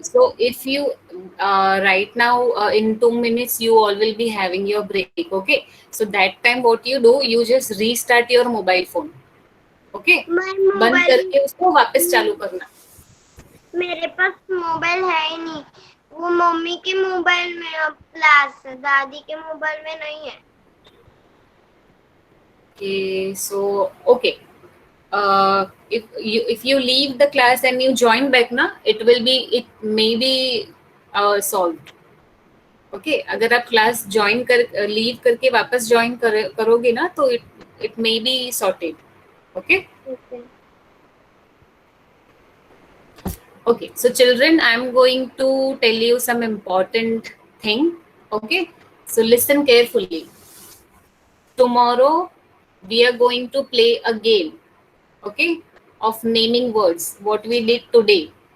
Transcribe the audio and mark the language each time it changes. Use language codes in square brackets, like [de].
[en] So if you right now in 2 minutes you all will be having your break. Okay. So that time what you do, you just restart your mobile phone. Okay. [hi] मैं बंद mobile, करके उसको वापस चालू करना. मेरे पास mobile है ही नहीं, वो मम्मी के मोबाइल में अब क्लास है, दादी के मोबाइल में नहीं है. [en] Okay. So okay. If you leave the class and you join back na, it may be solved. [hi] Okay, अगर आप क्लास ज्वाइन कर लीव करके वापस ज्वाइन करोगे ना तो [en] it may be sorted. Okay. Okay, so children, I am going to tell you some important thing. Okay, so listen carefully. Tomorrow we are going to play a game. Okay, of naming words. What we did today.